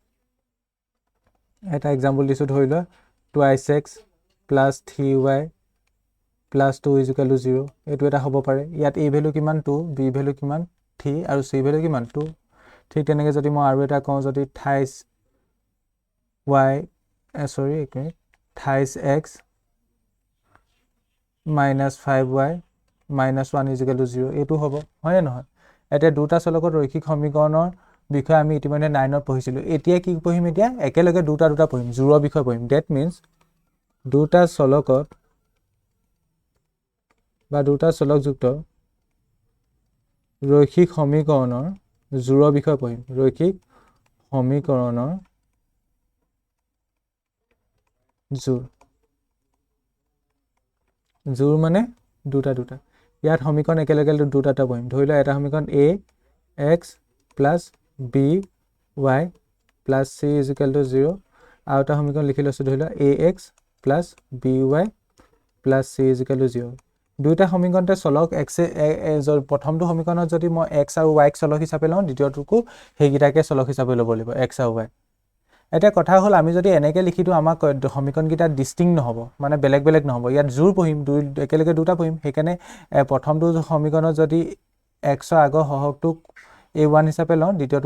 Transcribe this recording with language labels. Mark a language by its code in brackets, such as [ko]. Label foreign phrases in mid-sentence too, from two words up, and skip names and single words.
[as] এটা এক্সাম্পল দিছোঁ, ধৰি লোৱা 2x + 3y + 2 = 0। এইটো এটা হ'ব পাৰে। ইয়াত a ভেলু কিমান? 2, b ভেলু কিমান? 3, আৰু c ভেলু কিমান? 2। ঠিক তেনেকৈ যদি মই আৰু এটা কওঁ, যদি 28 y sorry এক মিনিট [en] 28x minus 5y minus 1 is equal to 0 [as] এইটো হ'ব হয় নে নহয় এতিয়া দুটা চলকৰ ৰৈখিক সমীকৰণৰ বিষয়ে আমি ইতিমধ্যে 9ত পঢ়িছিলো এতিয়া কি পঢ়িম এতিয়া একেলগে দুটা পঢ়িম জোৰৰ বিষয়ে পঢ়িম [en] that means [as] দুটা চলকত বা দুটা চলকযুক্ত ৰৈখিক সমীকৰণৰ জোৰৰ বিষয়ে পঢ়িম ৰৈখিক সমীকৰণৰ জোৰ মানে দুটা ইয়াত সমীকৰণ একেলগে দুটা পঢ়িম ধৰি লও এটা সমীকৰণ [en] ax plus by plus c is equal to 0 [as] আৰু এটা সমীকৰণ লিখি লৈছো ধৰি লও [en] ax plus by plus c is equal to 0 [as] দুটা সমীকৰণতে চলক x প্ৰথমটো সমীকৰণত যদি মই x আৰু y চলক হিচাপে লওঁ দ্বিতীয়টোকো হেগিটাকে চলক হিচাপে ল'ব লাগিব x আৰু y এতিয়া কথা হ'ল আমি যদি এনেকে লিখি দিও আমাক সমীকৰণকিটা ডিস্টিংক্ট নহব মানে বেলেগ নহব ইয়াত জোৰ পঢ়িম একেলগে দুটা পঢ়িম সেইকাৰণে প্ৰথমটো সমীকৰণত যদি x ৰ আগৰ হহকটোক a1 হিচাপে লওঁ দ্বিতীয়টো